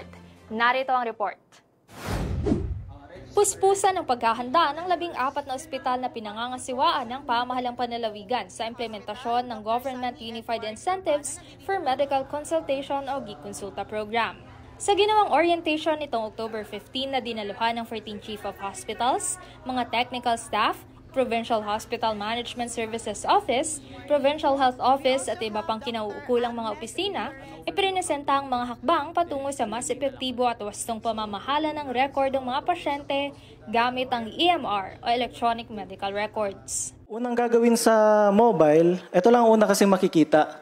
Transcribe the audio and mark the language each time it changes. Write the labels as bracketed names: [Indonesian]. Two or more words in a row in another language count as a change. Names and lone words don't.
[Filipino] Narito ang report. Puspusan ang paghahanda ng 14 na ospital na pinangangasiwaan ng pamahalang panlalawigan sa implementasyon ng Government Unified Incentives for Medical Consultation o GI-Konsulta program. Sa ginawang orientation nitong October 15 na dinaluhan ng 14 [English] Chief of Hospitals, [Filipino] mga [English] technical staff, [Filipino] Provincial Hospital Management Services Office, Provincial Health Office at iba pang kinauukulang mga opisina, iprinesenta ang mga hakbang patungo sa mas epektibo at wastong pamamahala ng record ng mga pasyente gamit ang EMR o [English] Electronic Medical Records. [Filipino] Unang gagawin sa mobile, ito lang una kasi makikita.